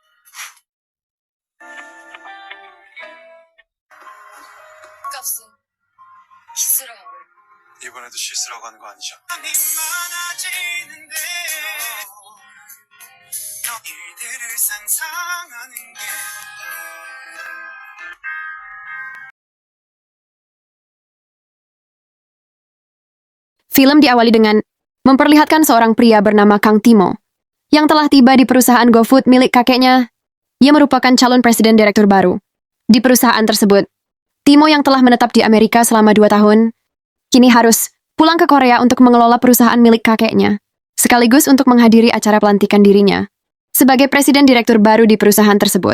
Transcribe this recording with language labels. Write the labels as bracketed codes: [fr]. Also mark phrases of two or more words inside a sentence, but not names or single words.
[ko] 값은 키스라고. 이번에도 실수라고 하는 거 아니죠? 일들을 상상하는 게 [id] Film diawali dengan memperlihatkan seorang pria bernama Kang Timo yang telah tiba di perusahaan GoFood milik kakeknya. Ia merupakan calon presiden direktur baru. Di perusahaan tersebut, Timo yang telah menetap di Amerika selama 2 tahun, kini harus pulang ke Korea untuk mengelola perusahaan milik kakeknya, sekaligus untuk menghadiri acara pelantikan dirinya sebagai presiden direktur baru di perusahaan tersebut.